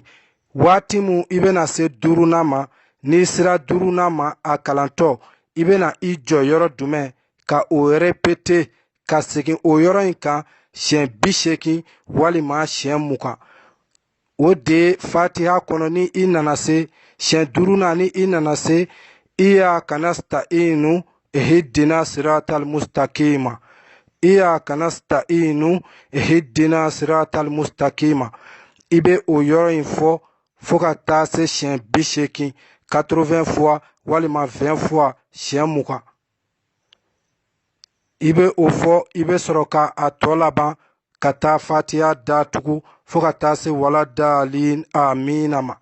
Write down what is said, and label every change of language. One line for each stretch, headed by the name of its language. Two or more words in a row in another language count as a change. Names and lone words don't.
Bambara: Waati min i bɛna se 5nan ma, n'i sera 5nan ma a kalantɔ, i bɛna i jɔ yɔrɔ jumɛn ka o répéter, ka segin o yɔrɔ in kan siɲɛ 80 walima siɲɛ 20. O de Fatiha kɔnɔ ni i nana se siɲɛ 5nan, ni i nana se
Arabic: إياك نستعين اهدنا الصراط المستقيم, إياك نستعين اهدنا الصراط المستقيم.
Bambara: I bɛ o yɔrɔ in fɔ fo ka taa se siɲɛ 80, 80 fois walima 20 fois siɲɛ 20. I bɛ o fɔ, i bɛ sɔrɔ ka a tɔ laban ka taa Fatiha datugu fo ka taa se
Arabic: ولا الضالين آمين
Bambara: ma.